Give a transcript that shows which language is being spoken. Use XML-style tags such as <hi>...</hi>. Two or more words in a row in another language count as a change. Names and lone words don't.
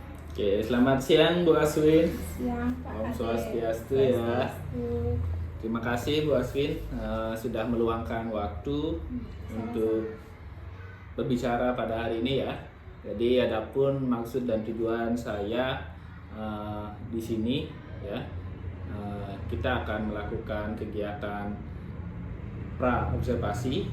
<id>Oke, selamat siang Bu Aswin. Siang, Pak Om Ade. Swastiastu ya. Swastiastu. Terima kasih Bu Aswin sudah meluangkan waktu untuk berbicara pada hari ini ya. Jadi adapun maksud dan tujuan saya di sini ya, kita akan melakukan kegiatan pra observasi.</id>